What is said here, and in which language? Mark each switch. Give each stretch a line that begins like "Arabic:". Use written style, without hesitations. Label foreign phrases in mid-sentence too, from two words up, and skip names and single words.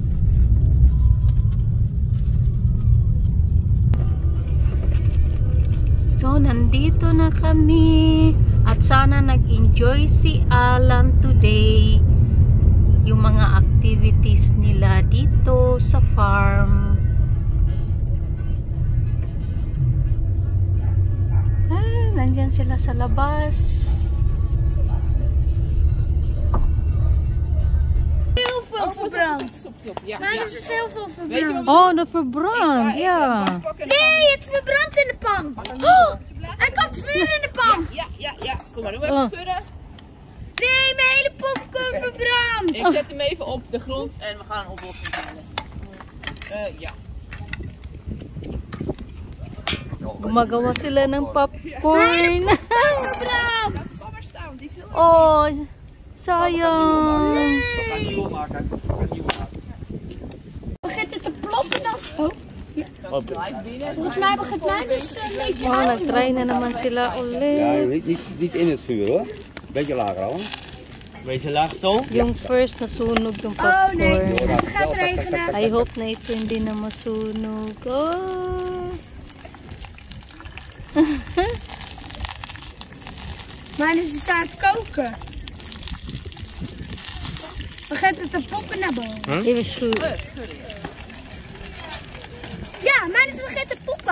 Filipino: So, nandito na kami at sana nag-enjoy si Alan today yung mga activities nila dito sa farm. Nandyan sila sa labas.
Dutch: Heel veel verbrand. Maar er is heel veel verbrand. Oh, de verbrand, ja. Nee, het verbrandt in de pan. Oh, er komt vuur in de pan. Ja. Kom maar, doe even schudden. Nee, mijn hele popcorn verbrandt. Ik zet hem even op de grond en we gaan een oplossing vinden. Ja.
Filipino: Gumagawa sila ng popcorn. Oh, sayang.
Dutch: Begint het te ploppen dan? Oh. Volgens mij begint mij dus een beetje
Filipino: Oh, nag-try na naman sila
Dutch: Ja,
Filipino: ulit.
Dutch: niet in het vuur hoor. Beetje lager al. Beetje laag zo.
Filipino: Yung first nasunog yung
Dutch: Oh nee,
Filipino: popcorn.
Dutch: het gaat regenen.
English: I hope
Filipino: na ito hindi na masunog. Oh.
Dutch: Maar is dus aan het koken. Begint het te poppen naar boven? Even schudden. Ja, maar het begint te poppen.